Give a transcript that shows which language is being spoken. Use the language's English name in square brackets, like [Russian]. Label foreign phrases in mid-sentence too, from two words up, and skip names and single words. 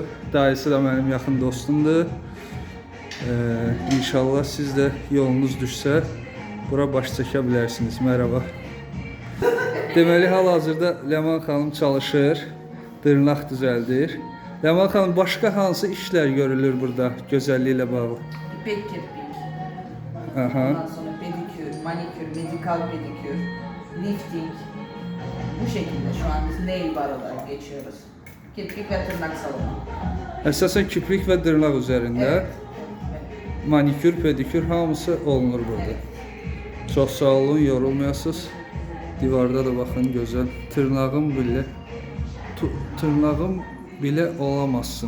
[Azerbaijani] Dayısı da mənim yaxın dostumdur. İnşallah siz də yolunuz düşsə bura baş çəkə bilərsiniz. Merhaba. Deməli, hal-hazırda Leman xanım çalışır, dırnaq düzəldir. Leman xanım, başqa hansı işlər görülür burada gözəlliklə bağlı? [Turkish] İpek kirpik, Aha. [Azerbaijani] ondan sonra pedikür, manikür, medikal pedikür, lifting. [Turkish] Bu şekilde şu an biz [English] nail bar [Turkish] olarak geçiyoruz. Kirpik ve tırnak salonu. [Azerbaijani] Əsasən kiprik və dırnaq üzərində. Evet. Manikür, pedikür hamısı olunur burada. Evet. Çox sağ olun, yorulmayasınız. Divarda da baxın, gözəl. [Turkish] Tırnağım bile olamazsın.